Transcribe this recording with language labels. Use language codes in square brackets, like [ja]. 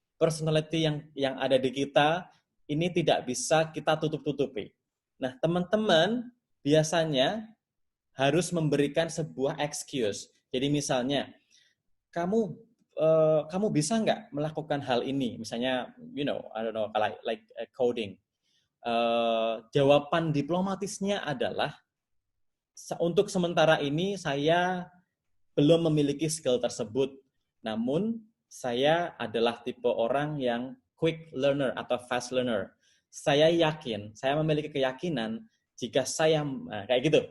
[id] Personality yang ada di kita, ini tidak bisa kita tutup-tutupi. Nah, teman-teman biasanya harus memberikan sebuah excuse. Jadi misalnya, kamu bisa nggak melakukan hal ini? [en] Misalnya, I don't know, like coding. [id] Jawaban diplomatisnya adalah, untuk sementara ini saya belum memiliki skill tersebut. Namun, saya adalah tipe orang yang quick learner atau fast learner. Saya yakin, saya memiliki keyakinan jika saya, kayak gitu.